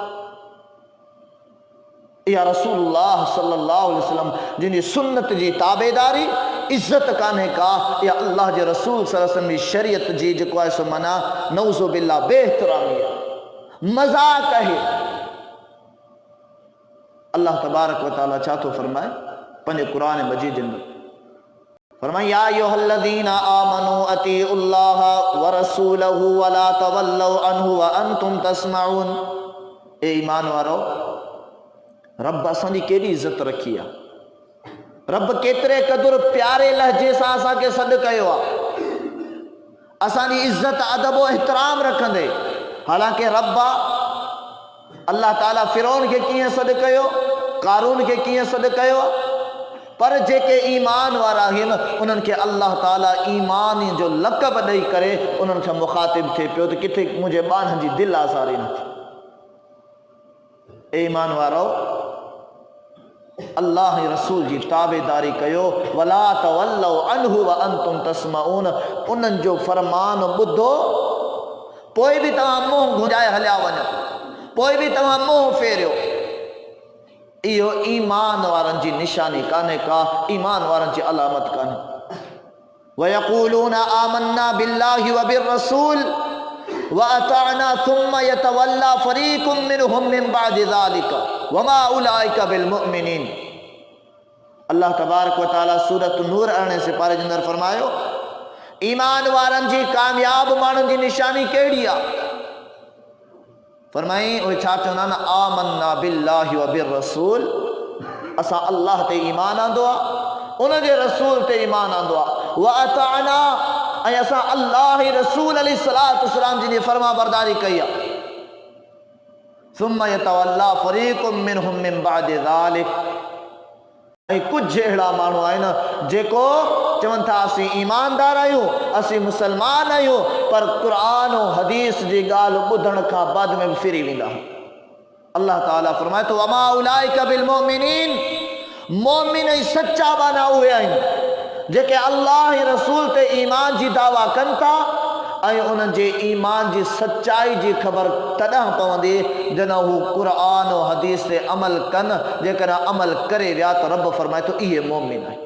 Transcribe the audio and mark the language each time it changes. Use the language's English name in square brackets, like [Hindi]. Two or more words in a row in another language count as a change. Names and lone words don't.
[Sindhi] इहा [Arabic] رسول الله صلى الله عليه وسلم [Sindhi] जिन जी सुन्नत जी ताबेदारी इज़त कान्हे का, इहा अल्लाह जे रसूल सल्लल्लाहु अलैहि वसल्लम जी शरीयत जी जेको आहे सो माना [Arabic] نعوذ بالله [Sindhi] बेहतरामी आहे, मज़ाक़ आहे। [Arabic] الله تبارك وتعالى [Sindhi] छा थो फरमाए पंहिंजे क़ुरान मजीद में? [Arabic] फरमाए يا أيها الذين آمنوا أطيعوا الله ورسوله ولا تولوا عنه وأنتم تسمعون. [Sindhi] ए ईमान वारो, रब असांजी केॾी इज़त रखी आहे। रब केतिरे क़दुरु प्यारे लहजे सां असांखे सॾु कयो आहे, असांजी इज़त अदब व एहतराम रखंदे। हालांकि रब अल्लाह ताला फिरौन खे कीअं सॾु कयो, कारून खे कीअं सॾु कयो, पर जेके ईमान वारा आहिनि उन्हनि खे अल्लाह ताला ईमान जो लक़ब ॾेई करे उन्हनि खां मुखातिब थिए पियो त किथे मुंहिंजे ॿारनि जी दिलि आज़ारी न थी। ए ईमान वारो, अल्लाह रसूल जी ताबेदारी कयो। [Arabic] ولا تولوا عنه وأنتم تسمعون. [Sindhi] उन्हनि जो फरमान ॿुधो, पोइ बि तव्हां मुंहुं घुराए हलिया वञो, पोइ बि तव्हां मुंहुं फेरियो। इहो ईमान वारनि जी निशानी कान्हे का, ईमान वारनि जी अलामत कान्हे। [Arabic] ويقولون آمنا بالله وبالرسول وأطعنا ثم يتولى فريق منهم من بعد ذلك وما أولئك بالمؤمنين. الله تبارك وتعالى [Sindhi] सूरत नूर 18 से पारे जे अंदर फरमायो, ईमान वारनि जी कामयाब माण्हुनि जी निशानी कहिड़ी आहे? फरमाई उहे छा चवंदा आहिनि? [Arabic] آمنا بالله وبالرسول, [Sindhi] असां अल्लाह ते ईमान आंदो आहे, उन जे रसूल ते ईमान आंदो आहे। [Arabic] وأطعنا, [Sindhi] ऐं असां अल्लाह रसूल [Arabic] عليه الصلاة والسلام [Sindhi] जी फरमा बरदारी कई आहे। [Arabic] ثم يتولى فريق منهم من بعد ذلك. [Sindhi] ऐं कुझु अहिड़ा माण्हू आहिनि जेको चवनि था असीं ईमानदार आहियूं, असीं मुसलमान आहियूं, पर क़ुरान ऐं हदीस जी ॻाल्हि ॿुधण खां बाद में बि फिरी वेंदा। अल्लाह ताला फरमाए थो [Arabic] وما أولئك بالمؤمنين. [Sindhi] मोमिन ऐं सच्चा माना उहे आहिनि जेके अल्लाह रसूल ते ईमान जी दावा कनि था, ऐं उन्हनि जे ईमान जी सच्चाई जी ख़बर तॾहिं पवंदी जॾहिं हू क़ुरान ऐं हदीस ते अमल कनि। जेकॾहिं अमल करे विया त रब फरमाए थो इहे मोमिन आहिनि।